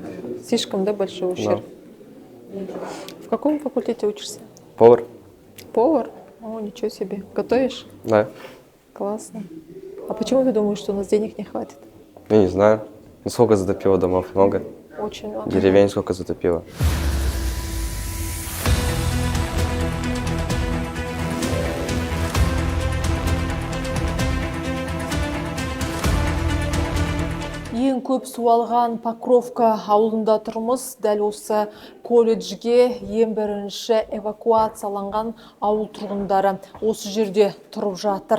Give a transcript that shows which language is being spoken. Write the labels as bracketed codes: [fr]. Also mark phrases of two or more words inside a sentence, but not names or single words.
[ru] Слишком, да, большой ущерб? В каком факультете учишься? Повар? Повар? О, ничего себе. Готовишь? Да. Классно. А почему ты думаешь, что у нас денег не хватит? Я не знаю. Ну, сколько затопило домов? Много? Очень много. Деревень сколько затопило? [kk] Ең көп су алған Покровка ауылында тұрмыз. Дәл осы колледжге ең бірінші эвакуацияланған ауыл тұрғындары осы жерде тұрып жатыр.